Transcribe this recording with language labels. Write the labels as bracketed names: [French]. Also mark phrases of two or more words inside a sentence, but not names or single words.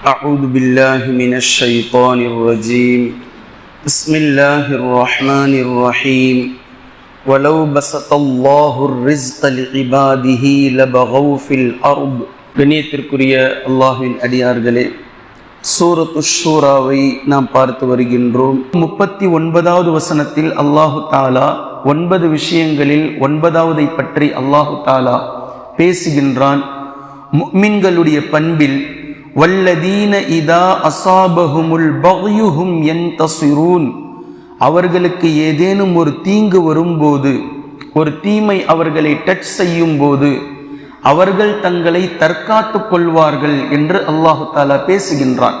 [Arabic] أعوذ بالله من الشيطان الرجيم بسم الله الرحمن الرحيم ولو بسط الله الرزق لعباده لبغوا في الأرض [Tamil] கண்ணியத்திற்குரிய அல்லாஹ்வின் அடியார்களே, சூரத்து ஷூராவை நாம் பார்த்து வருகின்றோம். 39வது வசனத்தில் அல்லாஹு தாலா 9 விஷயங்களில் 9வதை பற்றி அல்லாஹு தாலா பேசுகின்றான். முஃமின்களுடைய பண்பில் [Arabic] والذين إذا أصابهم البغي هم ينتصرون, [Tamil] அவர்களுக்கு ஏதேனும் ஒரு தீங்கு வரும்போது, ஒரு தீமை அவர்களை டச் செய்யும் போது அவர்கள் தங்களை தற்காத்து கொள்வார்கள் என்று அல்லாஹு தாலா பேசுகின்றான்.